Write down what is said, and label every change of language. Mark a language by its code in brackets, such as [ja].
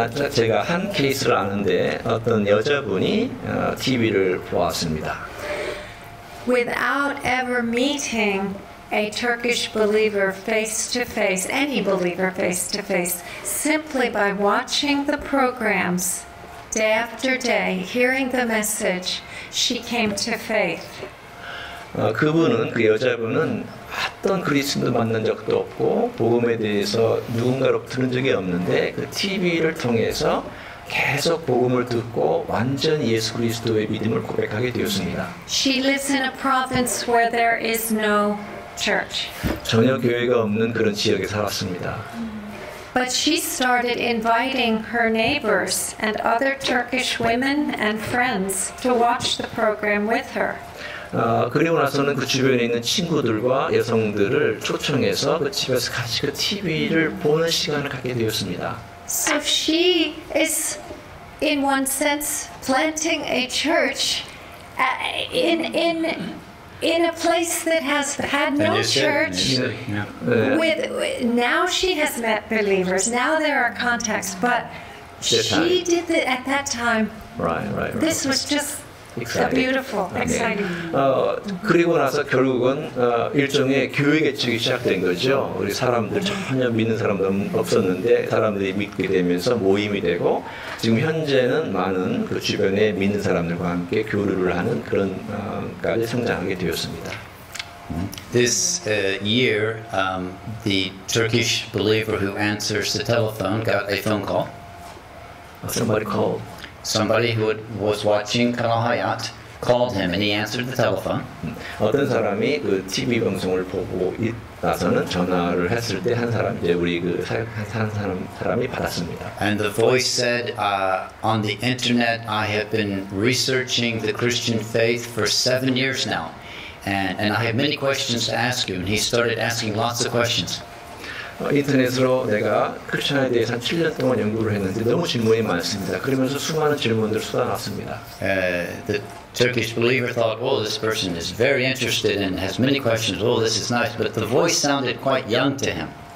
[ko] 제가 한 케이스를 아는데 어떤 여자분이 TV를 보았습니다. [en] Without ever meeting a Turkish believer face to face, any believer face to face, simply by watching the programs day after day, hearing the message, she came to faith. [ko] 그 여자분은 어떤 그리스도 만난 적도 없고 복음에 대해서 누군가로 들은 적이 없는데 그 TV를 통해서 계속 복음을 듣고 완전히 예수 그리스도의 믿음을 고백하게 되었습니다. [en] She lives in a province where there is no church. [ko] 전혀 교회가 없는 그런 지역에 살았습니다. [en] But she started inviting her neighbors and other Turkish women and friends to watch the program with her. [ko] 그리고 나서는 그 주변에 있는 친구들과 여성들을 초청해서 그 집에서 같이 그 TV를 보는 시간을 갖게 되었습니다. [en] So she is, in one sense, planting a church in a place that has had no church. With now she has met believers. Now there are contacts, but she did it at that time. Right. This was just beautiful, exciting. [ko] 그리고 나서 결국은 일종의 교회 개척이 시작된 거죠. 우리 사람들 전혀 믿는 사람도 없었는데 사람들이 믿게 되면서 모임이 되고 지금 현재는 많은 그 주변에 믿는 사람들과 함께 교류를 하는 그런까지 성장하게 되었습니다. [en] This year, the Turkish believer who answers the telephone got a phone call. Somebody called. Somebody who was watching Kanal Hayat called him and he answered the telephone. [ko] 어떤 사람이 그 TV 방송을 보고 나서는 전화를 했을 때 한 사람 이제 우리 그 한 사람이 받았습니다. [en] And the voice said, on the internet, I have been researching the Christian faith for 7 years now, and I have many questions to ask you. And he started asking lots of questions. [ko] 인터넷으로 내가 크리스천에 대해서 한 7년 동안 연구를 했는데 너무 질문이 많습니다. 그러면서 수많은 질문들을 쏟아놨습니다. [en] The Turkish believer thought, oh, this person is very interested and has many questions. Oh, this is nice. But the voice sounded quite young to him.